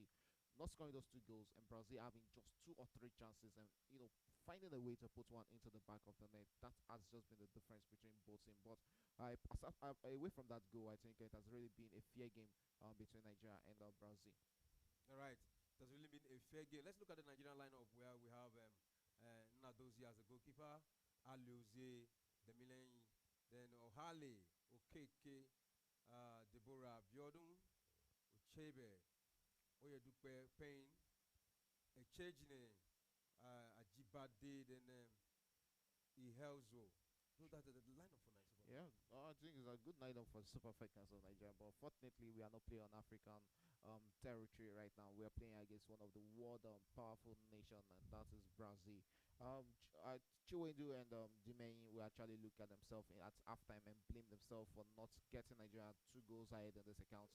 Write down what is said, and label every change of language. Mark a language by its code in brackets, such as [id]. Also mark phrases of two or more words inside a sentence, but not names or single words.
[en] Not scoring those two goals, and Brazil having just two or three chances, and finding a way to put one into the back of the net. That has just been the difference between both teams. But away from that goal, I think it has really been a fair game between Nigeria and Brazil. All right, it has really been a fair game. Let's look at the Nigerian lineup where we have Nadozi as a goalkeeper, Alioze, Demilen, then Ohale, Okeke, Deborah Biodun, Uchebe, Oyedupe Payne, Echejine, Ajibade, then Ihelzo. So that's the lineup for Nigeria. Yeah, I think it's a good lineup for Super Falcons of Nigeria, but fortunately we are not playing on African territory right now. We are playing against one of the world powerful nation, and that is Brazil. Chiwendu and Dimeyi will actually look at themselves at halftime and blame themselves for not getting Nigeria two goals ahead in this encounter.